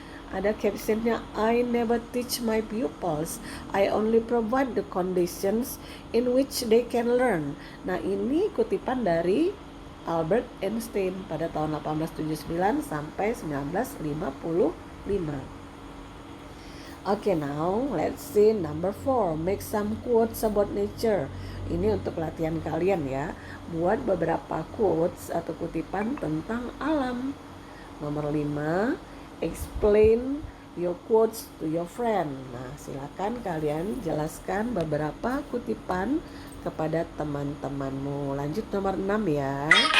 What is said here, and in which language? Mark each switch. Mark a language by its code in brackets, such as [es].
[id] Ada captionnya, [en] I never teach my pupils, I only provide the conditions in which they can learn. [id] Nah ini kutipan dari Albert Einstein pada tahun 1879 sampai 1955. [en] Okay, now let's see number 4. Make some quotes about nature. [id] Ini untuk latihan kalian ya. Buat beberapa quotes atau kutipan tentang alam. Nomor 5. [en] Explain your quotes to your friend. [id] Nah, silakan kalian jelaskan beberapa kutipan kepada teman-temanmu. Lanjut nomor 6 ya.